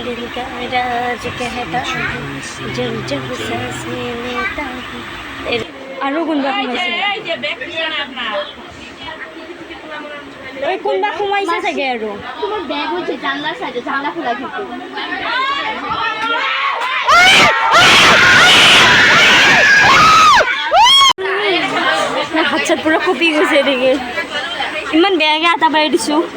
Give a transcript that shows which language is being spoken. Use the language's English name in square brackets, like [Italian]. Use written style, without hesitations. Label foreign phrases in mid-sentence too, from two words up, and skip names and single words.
[Hindi] दिल का राज कहता जब जब सांसें लेता हूँ [Assamese] আৰু কোনবা সোমাইছে এই কোনবা সোমাইছে চাগে আৰু তোমাৰ বেগ হৈছে জানলা সাইডে জানলা খোলা কিন্তু হাত পুৰা কপি গৈছে দেখি ইমান বেয়াকে আটা পাৰি দিছো